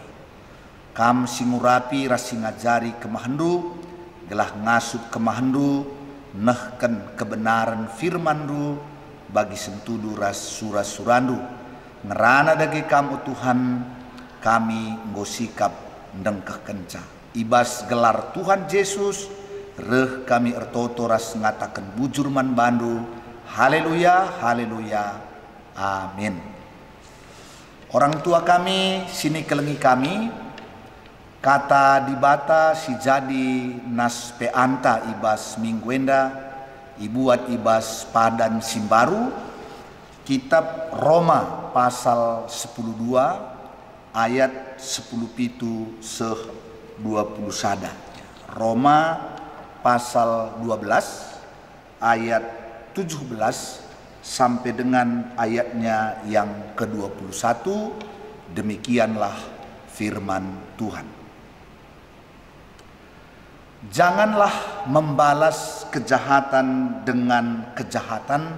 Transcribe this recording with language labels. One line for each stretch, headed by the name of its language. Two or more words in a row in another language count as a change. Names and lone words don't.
Batak Karo: Kam singurapi ras sing ngajari kemahandu gelah ngasup kemahandu nehken kebenaran firman-Mu bagi sentudu ras surandu ngerana dagi kamu Tuhan kami nggosikap ndengkeh kenca ibas gelar Tuhan Yesus reh kami ertoto ras ngatakan bujurman bandu haleluya haleluya amin. Orang tua kami sini kelengi kami kata dibata si jadi nas pe anta ibas mingguenda ibuat ibas padan simbaru kitab Roma pasal 10:2 ayat 10:7 seh 20 sada.
Indonesian: Roma pasal 12 ayat 17 sampai dengan ayatnya yang ke-21. Demikianlah firman Tuhan. Janganlah membalas kejahatan dengan kejahatan.